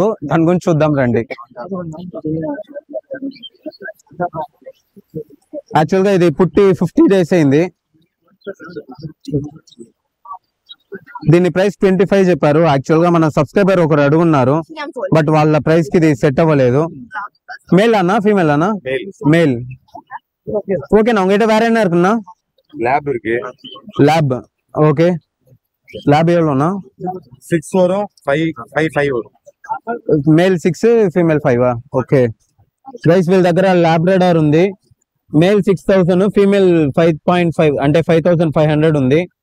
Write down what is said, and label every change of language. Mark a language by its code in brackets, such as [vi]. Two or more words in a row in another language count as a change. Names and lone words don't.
[te] దాని గురించి చూద్దాం రండి. యాక్చువల్ గా ఇది పుట్టి 50 days అయింది. దీని ప్రైస్ 25 చెప్పారు. యాక్చువల్ గా మన సబ్స్క్రైబర్ ఒకరు అడుగున్నారు, బట్ వాళ్ళ ప్రైస్ కి ఇది సెట్ అవ్వలేదు. మేల్ అన్నా ఫీమేల్ అన్నా? మేల్. ఓకేనా? [ta] உங்ககிட்ட வேற என்ன இருக்குன்னா? லேப் இருக்கு. [te] ల్యాబ్. ఓకే, ల్యాబ్ ఎవ్వలోనా? [ta] 6 வரும், 5 வரும். [te] మేల్ 6, ఫీమేల్ 5. [en] okay guys, [te] వీళ్ళ దగ్గర లాబ్రాడార్ ఉంది. మేల్ 6000, ఫీమేల్ 5.5 అంటే 5500 ఉంది.